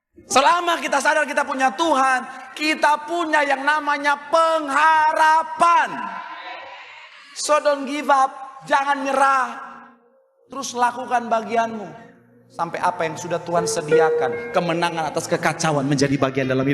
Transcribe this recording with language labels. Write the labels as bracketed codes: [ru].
[id] Selama kita sadar kita punya Tuhan, kita punya yang namanya pengharapan. [en] So don't give up, [id] jangan nyerah. Terus lakukan bagianmu. Sampai apa yang sudah Tuhan sediakan, kemenangan atas kekacauan menjadi bagian dalam hidup.